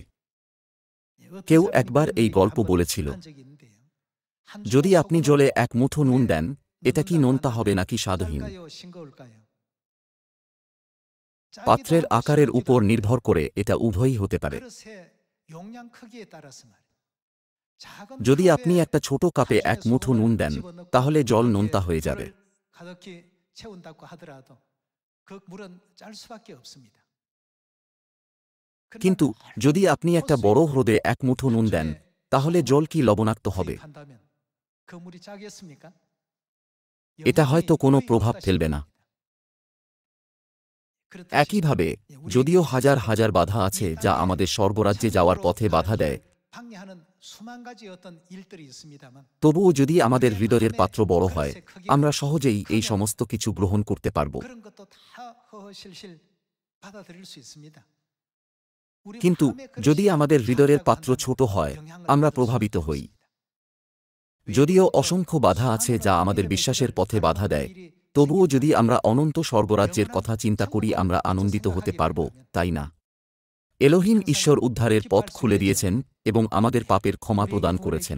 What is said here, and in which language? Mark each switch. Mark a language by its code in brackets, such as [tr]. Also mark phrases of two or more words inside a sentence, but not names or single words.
[bn] কেউ একবার এই গল্প বলেছিল, যদি আপনি জলে এক মুঠো নুন দেন, এটা কি নোনতা হবে নাকি স্বাদহীন? পাত্রের আকারের উপর নির্ভর করে এটা উভয়ই হতে পারে। যদি আপনি একটা ছোট কাপে এক মুঠো নুন দেন, তাহলে জল নোনতা হয়ে যাবে। [ko] 채운다고 하더라도 그 물은 짤 수밖에 없습니다. [bn] কিন্তু যদি আপনি একটা বড় হ্রদে এক মুঠো নুন দেন তাহলে জল কি লবণাক্ত হবে? [ko] 투입한다면 그 물이 짜겠습니까? [bn] এটা [ko] 영원히 [bn] হয়তো কোনো [ko] 거의 [bn] প্রভাব ফেলবে না। [ko] 그렇듯이 [bn] একইভাবে [ko] 우리 [bn] যদিও হাজার হাজার বাধা [ko] 이 [bn] আছে [ko] 땅에 [bn] যা আমাদের স্বর্গরাজ্যে যাওয়ার পথে বাধা দেয়, [ko] 방해하는 수만 가지 어떤 일들이 있습니다만 [bn] তবুও যদি আমাদের হৃদয়ের পাত্র বড় হয় আমরা সহজেই এই সমস্ত কিছু গ্রহণ করতে পারব। [ko] 그런 것도 다 허허실실 받아들일 수 있습니다. 우리 [bn] কিন্তু [ko] 마음의 그릇이 [bn] যদি আমাদের হৃদয়ের [ko] 작다고 [bn] পাত্র [ko] 한다면 [bn] ছোট হয় [ko] 영향을 [bn] আমরা [ko] 받을 [bn] প্রভাবিত [ko] 수밖에 [bn] হই। [ko] 없습니다. [bn] যদিও অসংখ্য বাধা আছে যা আমাদের বিশ্বাসের পথে বাধা দেয়, তবুও যদি আমরা অনন্ত স্বর্গরাজ্যের কথা চিন্তা করি আমরা আনন্দিত হতে পারব, তাই না? এলোহিম ঈশ্বর উদ্ধারের পথ খুলে দিয়েছেন এবং আমাদের পাপের ক্ষমা প্রদান করেছেন।